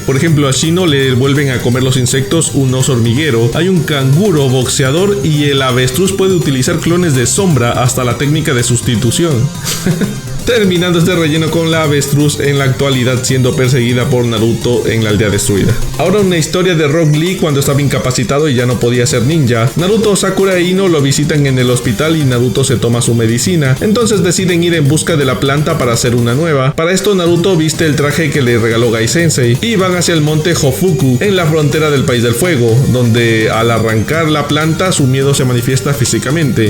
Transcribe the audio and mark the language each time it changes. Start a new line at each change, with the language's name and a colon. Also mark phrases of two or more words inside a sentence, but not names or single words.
Spanish: Por ejemplo, a Shino le vuelven a comer los insectos un oso hormiguero, hay un canguro boxeador y el avestruz puede utilizar clones de sombra, hasta la técnica de sustitución. Terminando este relleno con la avestruz en la actualidad siendo perseguida por Naruto en la aldea destruida. Ahora una historia de Rock Lee cuando estaba incapacitado y ya no podía ser ninja. Naruto, Sakura e Ino lo visitan en el hospital y Naruto se toma su medicina. Entonces deciden ir en busca de la planta para hacer una nueva. Para esto Naruto viste el traje que le regaló Gai Sensei y van hacia el monte Hofuku en la frontera del país del fuego, donde al arrancar la planta su miedo se manifiesta físicamente.